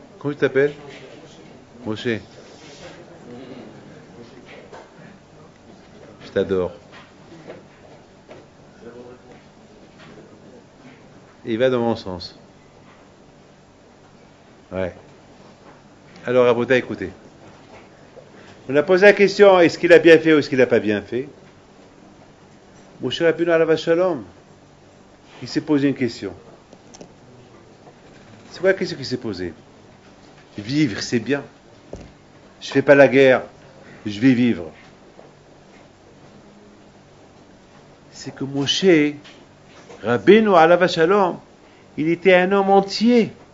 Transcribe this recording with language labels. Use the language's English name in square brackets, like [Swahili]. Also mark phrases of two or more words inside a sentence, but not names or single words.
[French] Comment tu t'appelles? Moshe. Je t'adore. Il va dans mon sens. Ouais. Alors, Rabota, écoutez. On a posé la question, est-ce qu'il a bien fait ou est-ce qu'il n'a pas bien fait? [Hebrew] משה רבנו עליו השלום, [French] il s'est posé une question. C'est quoi la question qu'il s'est posée? Vivre, c'est bien. Je fais pas la guerre, je vais vivre. C'est que Moshe Rabbeinu [Hebrew] עליו השלום, [French] il était un homme entier.